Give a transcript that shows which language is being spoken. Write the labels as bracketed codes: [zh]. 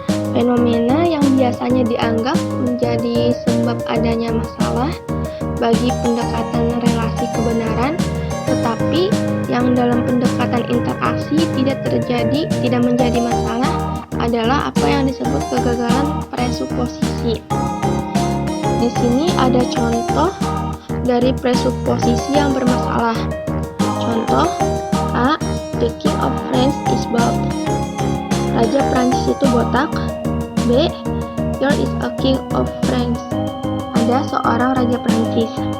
[id] Fenomena yang biasanya dianggap menjadi sebab adanya masalah bagi pendekatan relasi kebenaran, tetapi yang dalam pendekatan interaksi tidak menjadi masalah adalah apa yang disebut kegagalan presuposisi. Di sini ada contoh dari presuposisi yang bermasalah. Contoh A. [en] The King of France is bald. [id] Raja Prancis itu botak. [en] B. There is a King of France. [id] Ada seorang Raja Prancis.